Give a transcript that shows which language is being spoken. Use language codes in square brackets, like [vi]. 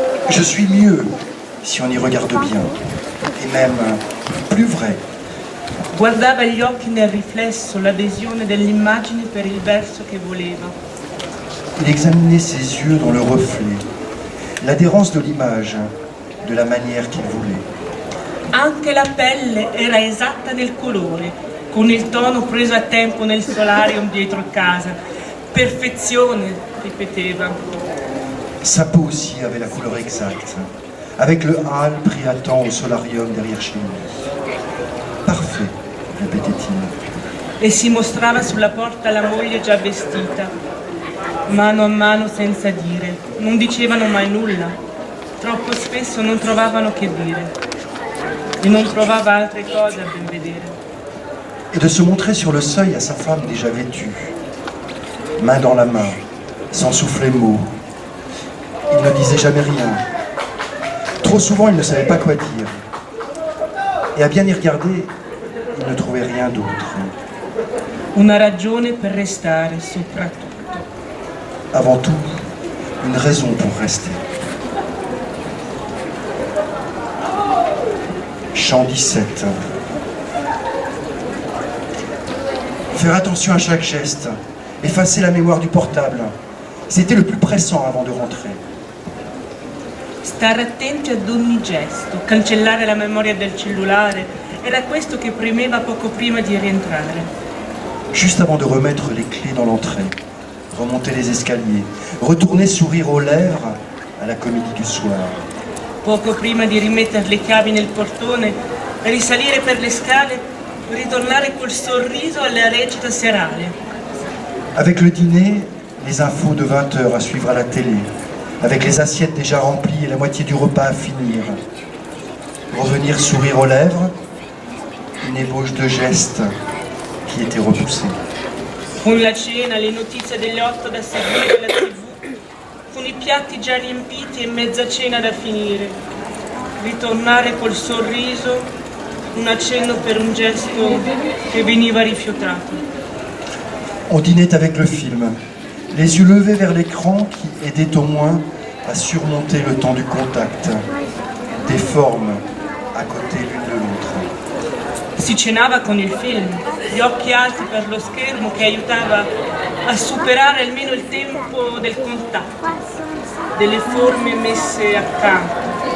[fr] Je suis mieux, si on y regarde bien, et même plus vrai. [it] Guardava gli occhi nel riflesso, l'adesione dell'immagine per il verso che voleva. [fr] Il examinait ses yeux dans le reflet, l'adhérence de l'image, de la manière qu'il voulait. [it] Anche la pelle era esatta nel colore, con il tono preso a tempo nel solarium dietro casa. Perfezione, ripeteva. [fr] Sa peau aussi avait la couleur exacte, avec le hâle pris à temps au solarium derrière chez lui. Parfait, répétait-il. [it] E si mostrava sulla porta la moglie già vestita, mano a mano senza dire. Non dicevano mai nulla, troppo spesso non trovavano che dire. E non trovava altre cose a ben vedere. [fr] et de se montrer sur le seuil à sa femme déjà vêtue, main dans la main, sans souffler mot. Il ne disait jamais rien. Trop souvent, il ne savait pas quoi dire. Et à bien y regarder, il ne trouvait rien d'autre. [it] Una ragione per restare, soprattutto. [fr] Avant tout, une raison pour rester. Chant 17. Faire attention à chaque geste, effacer la mémoire du portable. C'était le plus pressant avant de rentrer. [it] Stare attenti ad ogni gesto, cancellare la memoria del cellulare, era questo che premeva poco prima di rientrare. [fr] Juste avant de remettre les clés dans l'entrée, remonter les escaliers, retourner sourire aux lèvres à la comédie du soir. [it] Poco prima di rimettere le chiavi nel portone, risalire per le scale, ritornare col sorriso alla recita serale. [fr] Avec le dîner, les infos de 20 heures à suivre à la télé, avec les assiettes déjà remplies et la moitié du repas à finir. Revenir sourire aux lèvres, une ébauche de gestes qui était repoussée. [it] Con la cena, le notizie delle 8 da seguire alla TV, con i piatti già riempiti e mezza cena da finire. Ritornare col sorriso, un accenno per un gesto che veniva rifiutato. [fr] On dînait avec le film, les yeux levés vers l'écran qui aidait au moins à surmonter le temps du contact, des formes à côté l'une de l'autre. [it] Si cenava con il film, gli occhi alti per lo schermo che aiutava a superare almeno il tempo del contatto, delle forme messe accanto.